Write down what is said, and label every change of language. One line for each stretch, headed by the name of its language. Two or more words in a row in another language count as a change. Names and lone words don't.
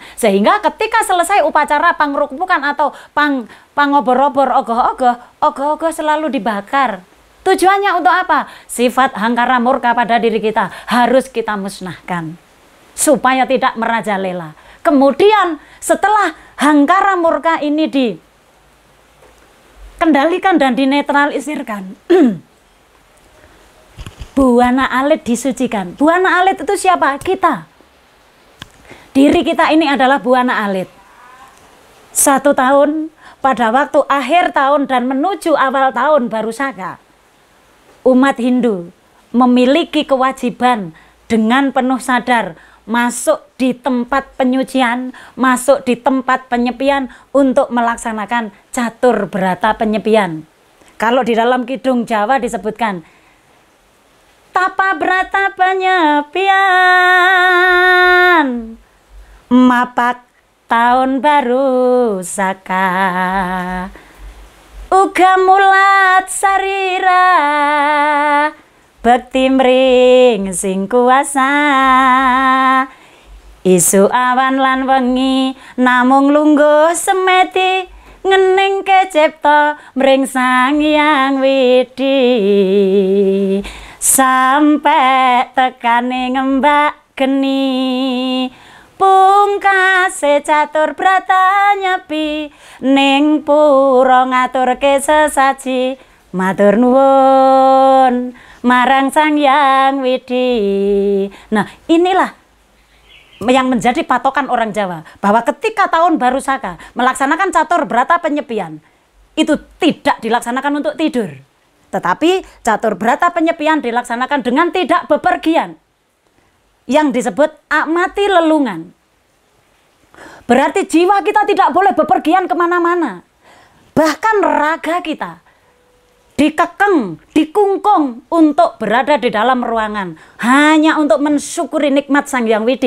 Indonesian: Sehingga ketika selesai upacara pangrukmukan atau pangobor-obor ogoh-ogoh selalu dibakar. Tujuannya untuk apa? Sifat hangkara murka pada diri kita harus kita musnahkan supaya tidak merajalela. Kemudian setelah hangkara murka ini dikendalikan dan dinetralisirkan, buana alit disucikan. Buana alit itu siapa? Kita. Diri kita ini adalah buana alit. 1 tahun pada waktu akhir tahun dan menuju awal tahun baru Saka, umat Hindu memiliki kewajiban dengan penuh sadar masuk di tempat penyucian, masuk di tempat penyepian untuk melaksanakan catur berata penyepian. Kalau di dalam Kidung Jawa disebutkan tapa berata
Javanese: penyepian, mapak tahun baru Saka, uga mulat sarira, bekti mring sing kuasa, isu awan lan wengi namung lungguh semeti, ngening kecipta mring Sang Hyang Widi, sampai tekane ngembak geni, pungkase catur brata nyepi, ning pura ngaturke sesaji, matur nuwun marang Sang Hyang Widi.
Indonesian: Nah, inilah yang menjadi patokan orang Jawa, bahwa ketika tahun baru Saka melaksanakan catur berata penyepian, itu tidak dilaksanakan untuk tidur, tetapi catur berata penyepian dilaksanakan dengan tidak bepergian, yang disebut amati lelungan. Berarti jiwa kita tidak boleh bepergian kemana-mana, bahkan raga kita dikekang, dikungkung untuk berada di dalam ruangan hanya untuk mensyukuri nikmat Sang Hyang Widi.